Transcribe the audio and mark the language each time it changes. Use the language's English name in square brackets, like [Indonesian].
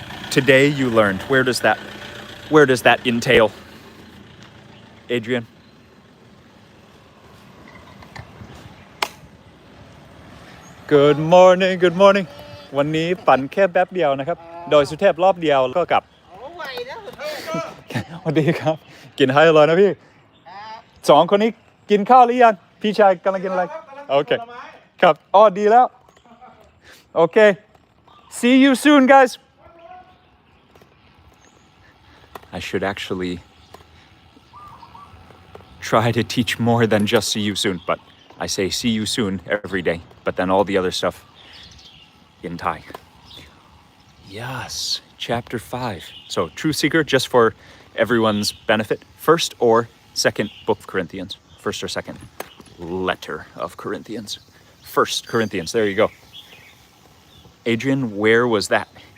[English] Today you learned. Where does that entail? Adrian? Good morning, good morning. [Thai] วันนี้ปั่นแค่แป๊บเดียวนะครับ โดยสุเทพรอบเดียวแล้วก็กลับ ไหวนะสุเทพก็ สวัสดีครับ กินให้อร่อยนะพี่ 2 คนนี้กินข้าวหรือยัง พี่ชายกำลังกินอะไร โอเค ครับอ๋อดีแล้ว โอเค [English] see you soon guys I should actually try to teach more than just see you soon, but I say see you soon every day, but then all the other stuff in Thai. Yes, chapter 5. So, True Seeker, just for everyone's benefit, first or second book of Corinthians, first or second letter of Corinthians. First Corinthians, there you go. Adrian, where was that?